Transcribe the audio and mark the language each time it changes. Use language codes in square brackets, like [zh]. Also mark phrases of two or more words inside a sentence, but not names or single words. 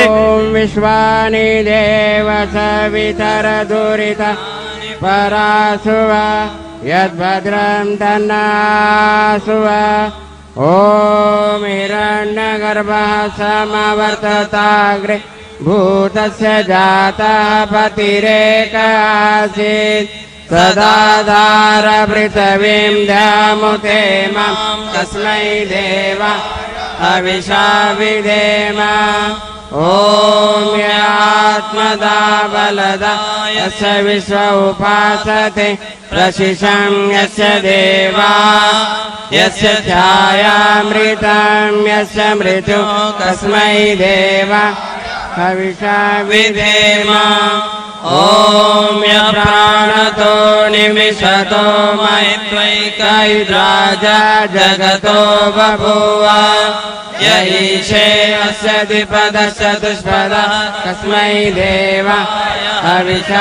[sa] ಓಂ ವಿಶ್ವಾನಿ ದೇವ ಸವಿತರ ದುರಿತ ಪರಾಸುವ ಯದ್ಭದ್ರಂ ತನ್ನಾಸುವ. ಓಂ ಹಿರಣ್ಯ ಗರ್ಭ ಸಮವರ್ತತಾಗ್ರೆ ಭೂತಸ್ಯ ಜಾತಃ ಪತಿರೇಕಾಸೀತ್ ಸದಾಧಾರ ಪೃಥಿವೀಂ ಧ್ಯಾಮುತೆ ಮಾಂ ತಸ್ಮೈ ದೇವ ಅವಿಷಾ ವಿಧೇಮ. ಓಂ ಆತ್ಮದಾ ಬಲದಾ ಯಸ್ಯ ವಿಶ್ವ ಉಪಾಸತೆ ಪ್ರಶಿಶಂ ಯಸ್ಯ ದೇವಾ ಯಸ್ಯ ಛಾಯಾಮೃತಂ ಯಸ್ಯ ಮೃತ್ಯು ತಸ್ಮೈ ದೇವ ಅವಿಷಾ ವಿಧೇಮ. ಓಂ ಪ್ರಾಣತೋ ನಿಮಿಷತೋ ಮೈತ್ವೈಕೈರಾಜ ಜಗತೋ ಬಭೂವ ಯೈಷೇ ಅಸ್ಯ ದ್ವಿಪದಶ್ಚ ದುಷ್ಪದ ತಸ್ಮೈ ದೇವ ಅವಿಷಾ.